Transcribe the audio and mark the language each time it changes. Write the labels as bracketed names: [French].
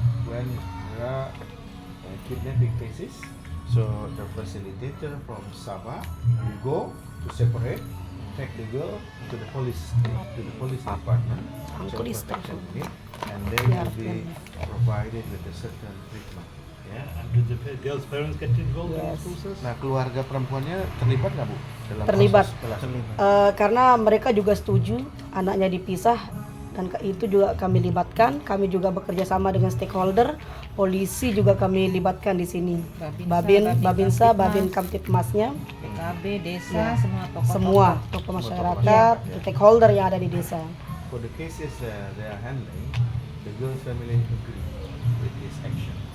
[English] When there are kidnapping cases, so the facilitator from Sabah will go to separate, take the girl to the police department, child protection unit, and they will be provided with a certain treatment. Yeah. And do the girl's parents get involved in Yes. this process? [Indonesian] Nah, keluarga perempuannya terlibat nggak Bu dalam Terlibat. proses belasan? Karena mereka juga setuju anaknya dipisah, dan itu juga kami libatkan. Kami juga bekerja sama dengan stakeholder, polisi juga kami libatkan di sini. Babinsa, Babin Kamtipmasnya, PKB, desa, Ya. semua tokoh. semua tokoh masyarakat, stakeholder yang ada di desa. [English] For the cases they are handling, the girl's family agree with this action.